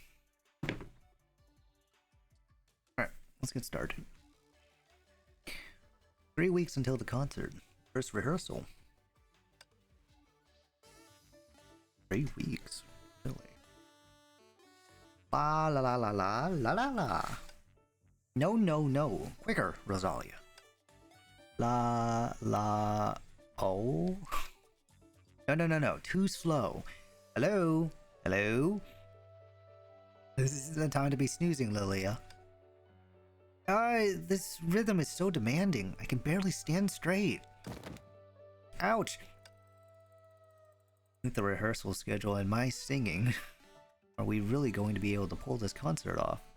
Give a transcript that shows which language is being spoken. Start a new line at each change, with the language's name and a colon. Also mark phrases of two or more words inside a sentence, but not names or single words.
English: Alright, let's get started. 3 weeks until the concert. First rehearsal. 3 weeks. Really? La la la la la la la la. No, no, no. Quicker, Rosalia. La la. Oh. No, no, no, no. Too slow. Hello? Hello? This isn't the time to be snoozing, Lilia. This rhythm is so demanding. I can barely stand straight. Ouch! With the rehearsal schedule and my singing, are we really going to be able to pull this concert off?